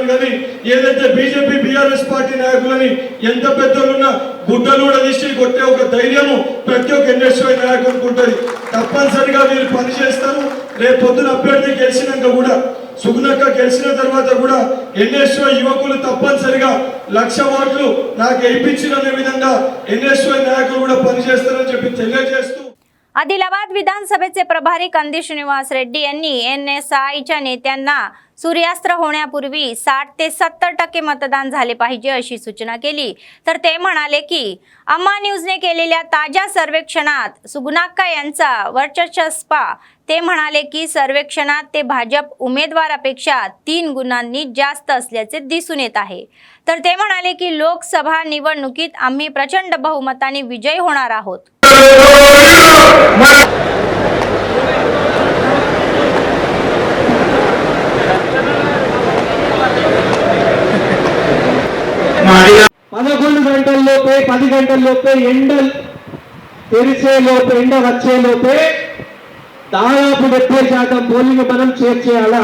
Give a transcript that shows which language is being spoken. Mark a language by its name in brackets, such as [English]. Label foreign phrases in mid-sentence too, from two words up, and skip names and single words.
[Telugu] కానీ ఏదైతే బీజేపీ బీఆర్ఎస్ పార్టీ నాయకులని ఎంత పెద్దలున్నా గుడ్డలు కూడా తీసి కొట్టే ఒక ధైర్యము ప్రతి ఒక్క ఎన్ఎస్ఓ నాయకులకు ఉంటుంది. తప్పనిసరిగా వీళ్ళు పనిచేస్తారు. రేపు పొద్దున అభ్యర్థి గెలిచినాక కూడా సుగుణక్క గెలిచిన తర్వాత కూడా ఎన్ఎస్ఓ యువకులు తప్పనిసరిగా 1,00,000 ఓట్లు నాకు వేయించిన విధంగా ఎన్ఎస్ఓ నాయకులు కూడా పనిచేస్తారని చెప్పి తెలియజేస్తూ [Marathi] आदिलाबाद विधानसभेचे प्रभारी कंदी श्रीनिवास रेड्डी यांनी NSIच्या नेत्यांना सूर्यास्त्र होण्यापूर्वी 60 ते 70% मतदान झाले पाहिजे अशी सूचना केली. तर ते म्हणाले की अम्मा न्यूजने केलेल्या ताज्या सर्वेक्षणात सुगुणाक्का यांचा वर्चस्व ते म्हणाले की सर्वेक्षणात ते भाजप उमेदवारापेक्षा 3 गुणांनी जास्त असल्याचे दिसून येत आहे. तर ते म्हणाले की लोकसभा निवडणुकीत आम्ही प्रचंड बहुमताने विजयी होणार आहोत. [Telugu] పదకొండు గంటల్లోపే 10 గంటల్లోపే ఎండ తెరిచేలోపే ఎండ వచ్చేలోపే దాదాపు 70% పోలింగ్ మనం చేర్చేయాలా.